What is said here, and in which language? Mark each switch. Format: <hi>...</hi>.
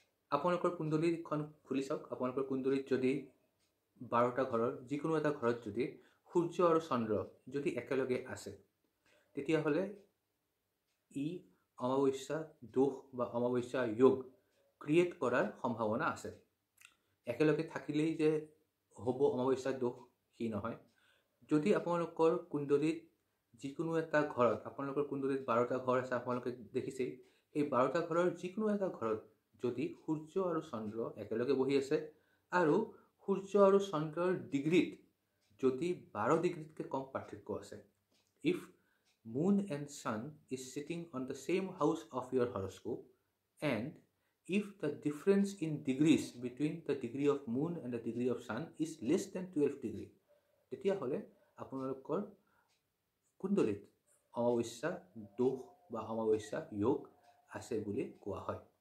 <as>আপোনালোকৰ কুণ্ডলীখন খুলি চাওক। আপোনালোকৰ কুণ্ডলীত যদি 12টা ঘৰৰ যিকোনো এটা ঘৰত যদি সূৰ্য আৰু চন্দ্ৰ যদি একেলগে আছে, তেতিয়াহ'লে ই অমাৱস্যা দোষ বা অমাৱস্যা যোগ ক্ৰিয়েট কৰাৰ সম্ভাৱনা আছে। একেলগে থাকিলেই যে হ'ব অমাৱস্যা দোষ, সি নহয়। যদি আপোনালোকৰ কুণ্ডলীত যিকোনো এটা ঘৰত, আপোনালোকৰ কুণ্ডলীত 12টা ঘৰ আছে, আপোনালোকে দেখিছেই, সেই 12টা ঘৰৰ যিকোনো এটা ঘৰত যদি সূৰ্য আৰু চন্দ্ৰ একেলগে বহি আছে আৰু সূৰ্য আৰু চন্দ্ৰৰ ডিগ্ৰীত যদি 12 ডিগ্ৰীতকৈ কম পাৰ্থক্য আছে,</as> <en>if moon and sun is sitting on the same house of your horoscope, and if the difference in degrees between the degree of moon and the degree of sun is less than 12 degree,</en> <as>তেতিয়াহ'লে আপোনালোকৰ কুণ্ডলীত অমাৱস্যা দোষ বা অমাৱস্যা যোগ আছে বুলি কোৱা হয়।</as>